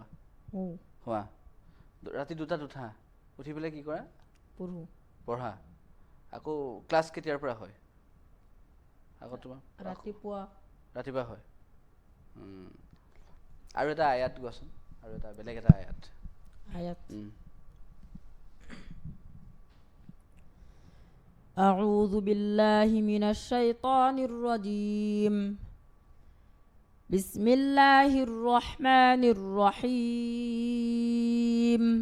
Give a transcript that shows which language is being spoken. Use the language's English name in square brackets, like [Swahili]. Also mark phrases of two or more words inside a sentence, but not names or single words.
[Assamese] শোৱা। ৰাতি 2টাত উঠা, উঠি পেলাই কি কৰা? পঢ়া। আকৌ ক্লাছ কেতিয়াৰ পৰা হয়? আকৌ তোমাৰ ৰাতিপুৱা হয়। আৰু এটা আয়াত গোৱাচোন, আৰু এটা বেলেগ এটা আয়াত। [Arabic] أعوذ بالله من الشيطان الرجيم. بسم الله الرحمن الرحيم.